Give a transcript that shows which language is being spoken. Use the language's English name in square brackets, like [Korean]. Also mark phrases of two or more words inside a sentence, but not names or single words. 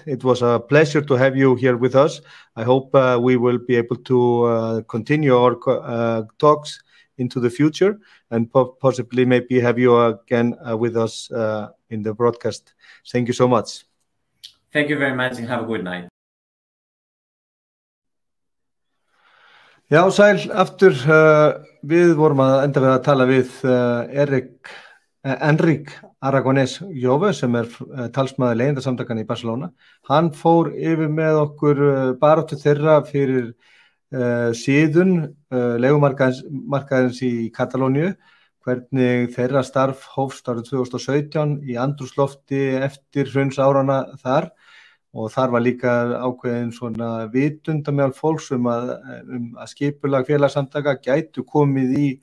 [English] It was a pleasure to have you here with us. I hope we will be able to continue our talks into the future and possibly maybe have you again with us in the broadcast. Thank you so much. Thank you very much and have a good night. [Icelandic] Já, sæl, aftur við vorum að enda við að tala við Enric Enric Aragonès sem talsmaður leigjendasamtakanna í Barcelona, hann fór yfir með okkur baráttu þeirra fyrir síðun leigumarkaðins í Katalóníu, hvernig þeirra starf hófst árið 2017 í andrúmslofti eftir hrunsáranna þar, og þar var líka ákveðin svona vitund meðal fólks að skipulag félagasamtaka gætu komið